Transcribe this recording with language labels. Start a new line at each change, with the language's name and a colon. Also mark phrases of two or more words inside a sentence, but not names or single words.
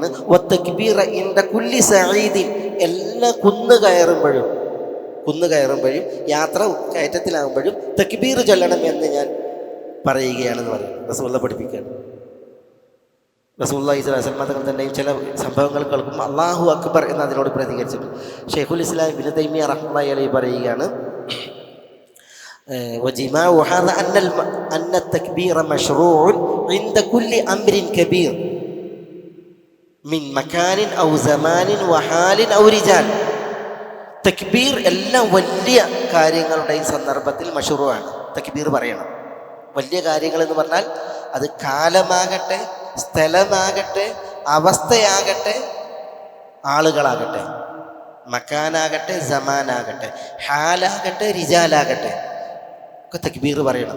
Arabic: والتكبير عند كل صعيد,
Malayalam: എല്ലാ കുന്ന് കയറുമ്പോഴും യാത്ര കയറ്റത്തിലാകുമ്പോഴും തക്ബീർ ചൊല്ലണം എന്ന് ഞാൻ പറയുകയാണെന്ന് പറയും. റസൂലുള്ളാഹി പഠിപ്പിക്കുകയാണ്. റസൂലുള്ളാഹി
Arabic: صلى الله عليه وسلم
Malayalam: തങ്ങൾ തന്നെയും ചില സംഭവങ്ങൾ കേൾക്കുമ്പോൾ
Arabic: الله أكبر
Malayalam: എന്ന് അതിനോട് പ്രതികരിച്ചിട്ടുണ്ട്. ഷെയ്ഖുൽ ഇസ്ലാം ഇബ്നു തൈമിയ്യ
Arabic: رحمة الله عليه
Malayalam: പറയുകയാണ്,
Arabic: وجماع هذا أن التكبير مشروع عند كل أمر كبير من مكان أو زمان وحال أو رجال.
Malayalam: തക്ബീർ എല്ലാ വലിയ കാര്യങ്ങളുടെയും സന്ദർഭത്തിൽ മശ്റൂആണ്. തക്ബീർ പറയണം. വലിയ കാര്യങ്ങൾ എന്ന് പറഞ്ഞാൽ അത് കാലമാകട്ടെ, സ്ഥലമാകട്ടെ, അവസ്ഥയാകട്ടെ, ആളുകളാകട്ടെ, മക്കാനാകട്ടെ, സമാനാകട്ടെ, ഹാലാകട്ടെ, റിജാലാകട്ടെ, ഒക്കെ തക്ബീർ പറയണം.